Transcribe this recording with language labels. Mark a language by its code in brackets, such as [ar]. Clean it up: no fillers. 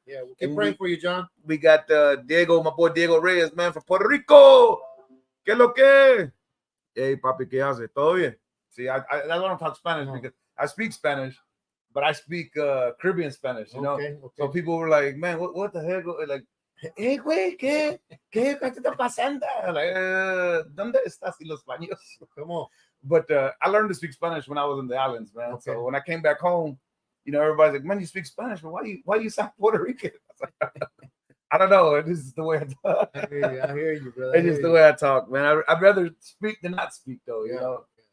[en] Yeah, we'll keep praying for you, John. We got Diego, my boy Diego Reyes, man, from Puerto Rico. [es] ¿Qué lo que? Hey, papi, ¿qué hace? ¿Todo bien? [en] See, I don't talk Spanish because I speak Spanish, but I speak Caribbean Spanish, you know? Okay. So people were like, man, what the heck? [es] Like, hey, güey, ¿qué está pasando? Like, ¿dónde estás y los baños? [en] Come on. But I learned to speak Spanish when I was in the islands, man. Okay. So when I came back home, you know, everybody's like, man, you speak Spanish, but why you sound Puerto Rican? I don't know. This is the way I talk. I hear you, brother. It's just the way I talk, man. I'd rather speak than not speak, though, you know.